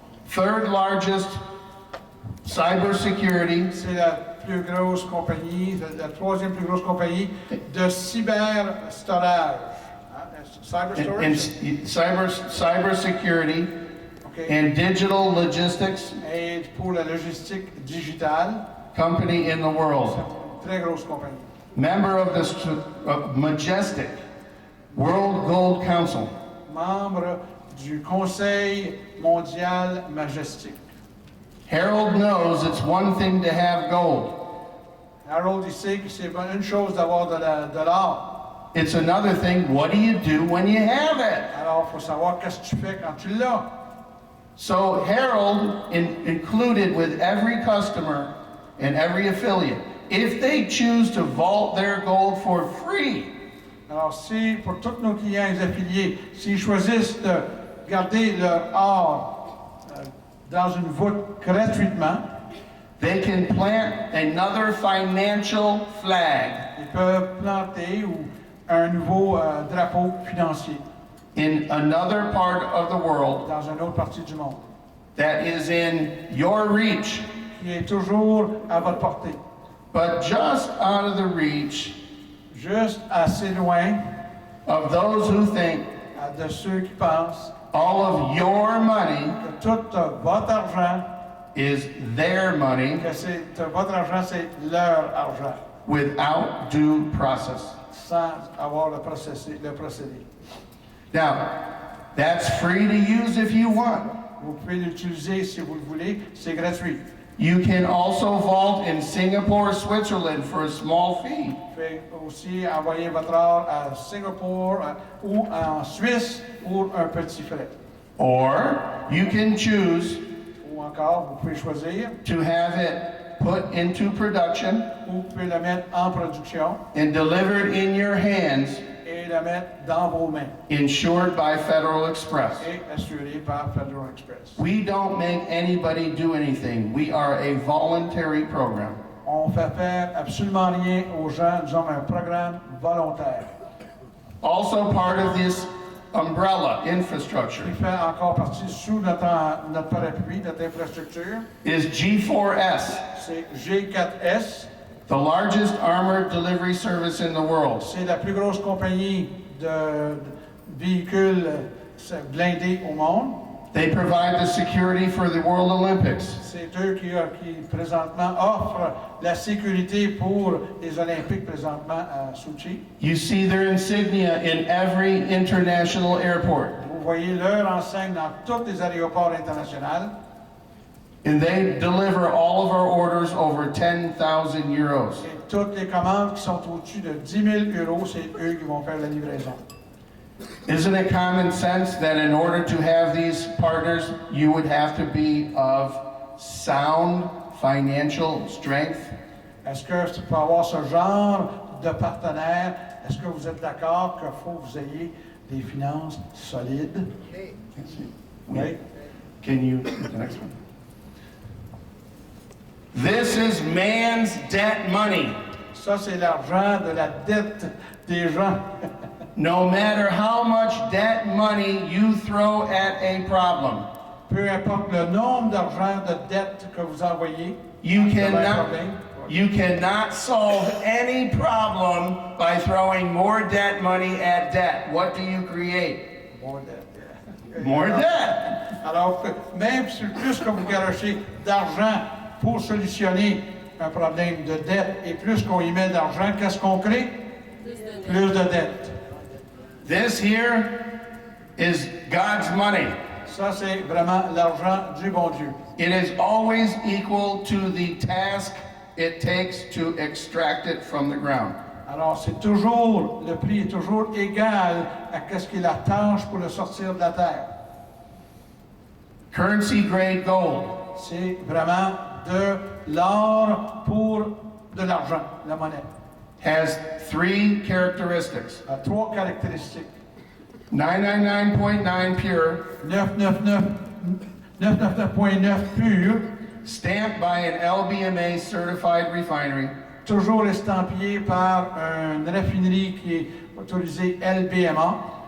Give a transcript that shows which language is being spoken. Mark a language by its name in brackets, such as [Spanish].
[English] Third largest cybersecurity, [French] C'est la plus grosse compagnie, la troisième plus grosse compagnie de cyber-storage. [English] Cyber and storage? cybersecurity OK. and digital logistics [French] Et pour la logistique digitale, [English] company in the [French] c'est [English] world. [French] une très grosse compagnie. [English] Member of the majestic World Gold Council. [French] Membre du Conseil mondial majestique. [English] Harold knows it's one thing to have gold. [French] Harold, il sait que c'est une chose d'avoir de l'or. [English] It's another thing, what do you do when you have it? [French] Alors, il faut savoir qu'est-ce que tu fais quand tu l'as. [English] So Harold included with every customer and every affiliate, if they choose to vault their gold for free, [French] Alors, si, pour tous nos clients et affiliés, s'ils choisissent de garder leur or dans une voûte gratuitement, [English] they can plant another financial flag [French] ils peuvent planter un nouveau drapeau financier [English] in another part of the world [French] dans une autre partie du monde, [English] that is in your reach, [French] qui est toujours à votre portée, [English] but just out of the reach [French] juste assez loin [English] of those who think [French] de ceux qui pensent [English] all of your money [French] que tout votre argent, [English] is their money [French] que votre argent, c'est leur argent, [English] without due process. [French] sans avoir le procédé. [English] Now, that's free to use if you want. [French] Vous pouvez l'utiliser si vous le voulez, c'est gratuit. [English] You can also vault in Singapore, Switzerland for a small fee. [French] Vous pouvez aussi envoyer votre or à Singapour ou en Suisse pour un petit frais. [English] Or you can choose [French] Ou encore, vous pouvez choisir, [English] to have it put into production [French] ou vous pouvez la mettre en production [English] and delivered in your hands, [French] et la mettre dans vos mains [English] insured by Federal Express. [French] et assurée par Federal Express. [English] We don't make anybody do anything. We are a voluntary program. [French] On fait faire absolument rien aux gens, nous sommes un programme volontaire. [English] Also part of this umbrella infrastructure [French] Qui fait encore partie sous notre parapluie, notre infrastructure, [English] is G4S, [French] c'est G4S. [English] the largest armored delivery service in the world. [French] C'est la plus grosse compagnie de véhicules blindés au monde. [English] They provide the security for the World Olympics. [French] C'est eux qui présentement offrent la sécurité pour les Olympiques présentement à Sochi. [English] You see their insignia in every international airport. [French] Vous voyez leur enseigne dans tous les aéroports internationaux. [English] And they deliver all of our orders over 10,000 euros. [French] Et toutes les commandes qui sont au-dessus de 10 000 euros, c'est eux qui vont faire la livraison. [English] Isn't it common sense that in order to have these partners, you would have to be of sound financial strength? [French] Est-ce que pour avoir ce genre de partenaire, est-ce que vous êtes d'accord qu'il faut que vous ayez des finances solides? Oui. [English] Can you, the next one? This is man's debt money. [French] Ça, c'est l'argent de la dette des gens. [English] No matter how much debt money you throw at a problem, [French] Peu importe le nombre d'argent de dette que vous envoyez, [English] you [French] vous avez un [English] cannot, [French] problème. [English] you cannot solve any problem by throwing more debt money at debt. What do you create? More debt. More debt. [French] Alors, même si plus que vous garochez d'argent pour solutionner un problème de dette et plus qu'on y met d'argent, qu'est-ce qu'on crée? Plus de dettes. [English] This here is God's money. [French] Ça, c'est vraiment l'argent du bon Dieu. [English] It is always equal to the task it takes to extract it from the ground. [French] Alors, c'est toujours, le prix est toujours égal à qu'est-ce qui est la tâche pour le sortir de la terre. [English] Currency grade gold [French] C'est vraiment de l'or pour de l'argent, la monnaie. [English] has 3 characteristics. [French] A 3 caractéristiques. [English] 999.9 pure, [French] 999.9 pur, [English] stamped by an LBMA certified refinery, [French] toujours estampillé par une raffinerie qui est autorisée LBMA,